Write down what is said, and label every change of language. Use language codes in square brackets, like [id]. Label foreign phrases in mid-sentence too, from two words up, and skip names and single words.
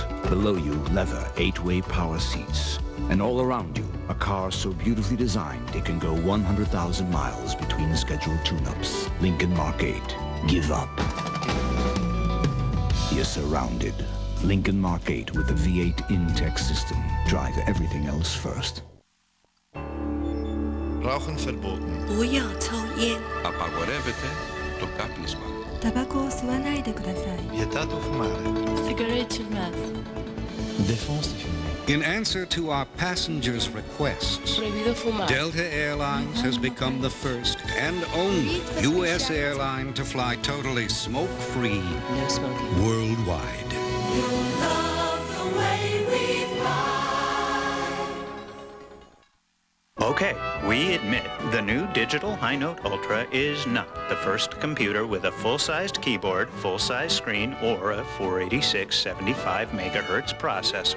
[en] Below you, leather 8-way power seats. And all around you, a car so beautifully designed it can go 100,000 miles between scheduled tune-ups. Lincoln Mark 8. Give up. You're surrounded. Lincoln Mark 8 with the V8 in-tech system. Drive everything else first. [de] Rauchen verboten. [zh] 不要抽烟。 [el] Απαγορεύεται το κάπνισμα. [ja] タバコを吸わないでください。 [it] Vietato fumare. [eo] Cigarette fumas. [fr] Défense de fumer. [en] In answer to our passengers' requests, [es] Prohibido fumar. [en] Delta Airlines has become the first and only U.S. airline to fly totally smoke-free worldwide. Okay, we admit the new digital High Note Ultra is not the first computer with a full-sized keyboard, full-size screen, or a 486 75 megahertz processor.